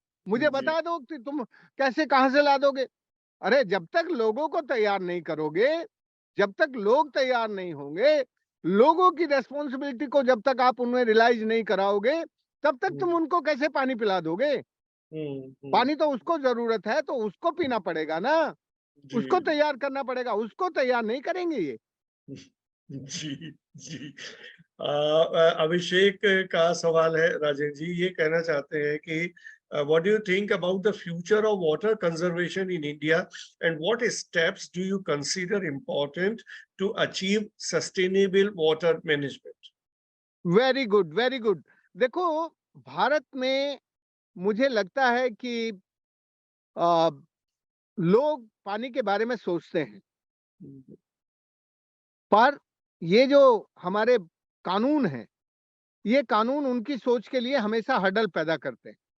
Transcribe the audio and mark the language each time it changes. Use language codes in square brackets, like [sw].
[hi] मुझे बता दो कि तुम कैसे कहां से ला दोगे? अरे जब तक लोगों को तैयार नहीं करोगे, जब तक लोग तैयार नहीं होंगे, लोगों की रेस्पॉन्सिबिलिटी को जब तक आप उन्हें रियलाइज नहीं कराओगे, तब तक तुम उनको कैसे पानी पिला दोगे? पानी तो उसको जरूरत है, तो उसको पीना पड़ेगा ना, उसको तैयार करना पड़ेगा, उसको तैयार नहीं करेंगे ये। जी जी। अभिषेक का सवाल है राजेंद्र जी, ये कहना चाहते हैं कि [en] what do you think about the future of water conservation in India and what steps do you consider important to achieve sustainable water management? Very good, very good. [hi] देखो, भारत में मुझे लगता है कि लोग पानी के बारे में सोचते हैं, पर ये जो हमारे कानून हैं, ये कानून उनकी सोच के लिए हमेशा हर्डल पैदा करते हैं।